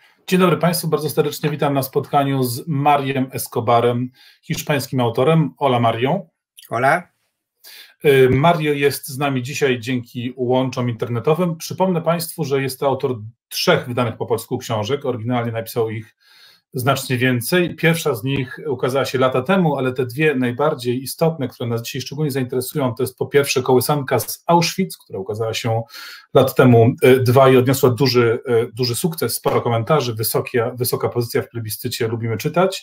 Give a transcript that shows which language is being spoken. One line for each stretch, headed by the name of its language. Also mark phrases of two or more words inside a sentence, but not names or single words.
Polish: Dzień dobry Państwu, bardzo serdecznie witam na spotkaniu z Mariem Escobarem, hiszpańskim autorem.
Spanish: Hola Mario. Hola.
Polish: Mario jest z nami dzisiaj dzięki łączom internetowym. Przypomnę Państwu, że jest to autor 3 wydanych po polsku książek. Oryginalnie napisał ich znacznie więcej. Pierwsza z nich ukazała się lata temu, ale te 2 najbardziej istotne, które nas dzisiaj szczególnie zainteresują, to jest po pierwsze Kołysanka z Auschwitz, która ukazała się lat temu 2 i odniosła duży sukces, sporo komentarzy, wysoka pozycja w plebiscycie, lubimy czytać.